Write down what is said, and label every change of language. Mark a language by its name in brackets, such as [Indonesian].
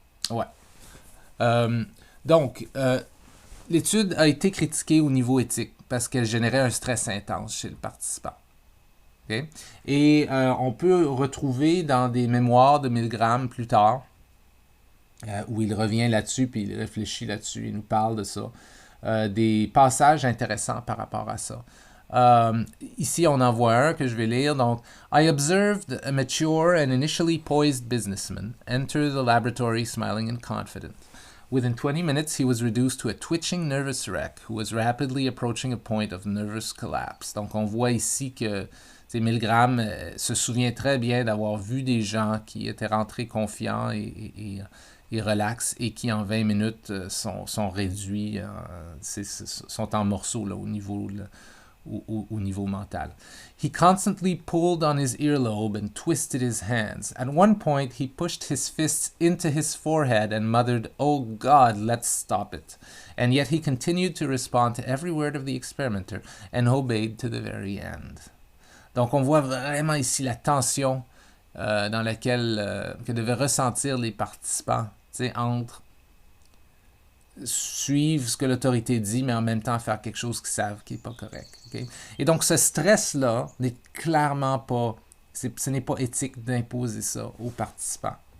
[French] Ouais. Donc, l'étude a été critiquée au niveau éthique parce qu'elle générait un stress intense chez le participant. Okay? Et on peut retrouver dans des mémoires de Milgram plus tard, où il revient là-dessus, puis il réfléchit là-dessus, il nous parle de ça, des passages intéressants par rapport à ça. Ici, on en voit un que je vais lire. Donc, [English] I observed a mature and initially poised businessman enter the laboratory smiling and confident. Within 20 minutes, he was reduced to a twitching nervous wreck who was rapidly approaching a point of nervous collapse. [French] Donc, on voit ici que Milgram se souvient très bien d'avoir vu des gens qui étaient rentrés confiants et relax et qui, en 20 minutes, sont réduits, sont en morceaux là, au niveau mental. [English] He constantly pulled on his earlobe and twisted his hands. At one point, he pushed his fists into his forehead and muttered, "Oh God, let's stop it." And yet he continued to respond to every word of the experimenter and obeyed to the very end. [French] Donc, on voit vraiment ici la tension dans laquelle que devaient ressentir les participants entre suivre ce que l'autorité dit, mais en même temps faire quelque chose qu'ils savent qui n'est pas correct. Okay? Et donc, ce stress-là n'est clairement pas... Ce n'est pas éthique d'imposer ça aux participants.